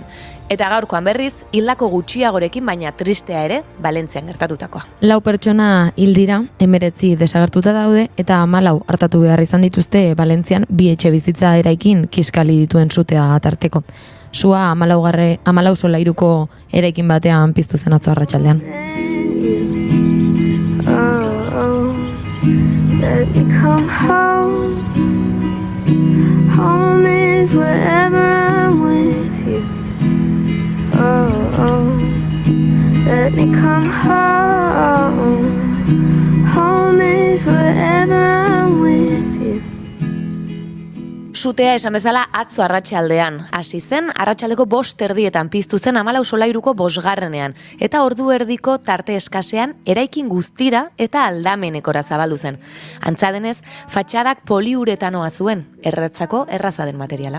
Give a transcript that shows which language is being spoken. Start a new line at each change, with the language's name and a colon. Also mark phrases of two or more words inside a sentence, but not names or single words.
Basque: Eta gaurkoan berriz, hildako gutxiagorekin baina tristea ere, Valentzian gertatutakoa. 4 pertsona hil dira, 19 desagertuta daude eta 14 hartatu behar izan dituzte Valentzian 2 etxe bizitza eraikin kiskali dituen sutea atarteko. Sua 14 solairuko eraikin batean piztu zen atzo arratsaldean.
English: Let me come home. Home is wherever I'm with you. Let me come home. Home is wherever I'm with you.
Basque: Sutea esan bezala atzo arratsaldean. Hasi zen, arratsaldeko 5:00 piztu zen 14 solairuko 5. Eta ordu erdiko tarte eskasean eraikin guztira eta aldamenekora zabaldu zen. Antza denez, fatxadak poliuretanoa zuen, erretzako erraza den materiala.